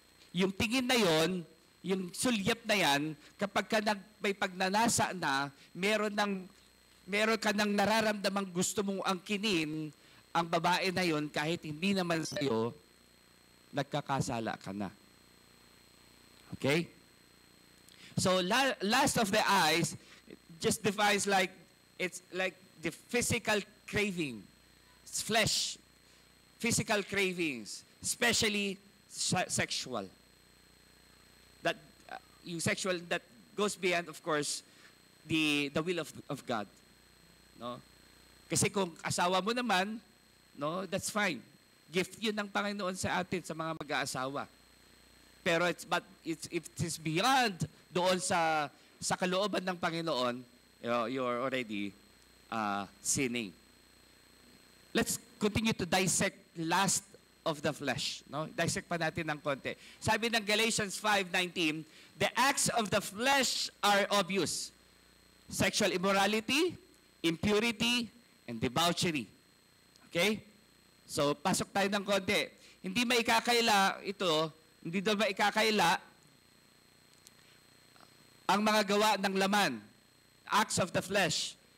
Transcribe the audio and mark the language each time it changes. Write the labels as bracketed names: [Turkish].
[Filipino] Yung tingin na yon, yung sulyap na yan, kapag ka may pagnanasa na, meron ka nang nararamdamang gusto mong angkinin ang babae na yon kahit hindi naman sa'yo, nagkakasala ka na. Okay? [English] So, lust of the eyes just defines like, it's like the physical craving. It's flesh. Physical cravings. Especially sexual. That, yung sexual, that goes beyond, of course, the will of God. [Filipino] No? Kasi kung asawa mo naman, no, [English] that's fine. [Filipino] Gift yun ng Panginoon sa atin, sa mga mag-aasawa. Pero [English] if it is beyond [Filipino] doon sa kalooban ng Panginoon, [English] you're already sinning. Let's continue to dissect lust of the flesh. No? Dissect [Filipino] pa natin ng konti. Sabi ng [English] Galatians 5:19, the acts of the flesh are obvious. Sexual immorality, impurity, and debauchery. [Filipino] Okay? So, pasok tayo ng konti. Hindi maikakaila ito, hindi daw maikakaila ang mga gawa ng laman, [English] acts of the flesh.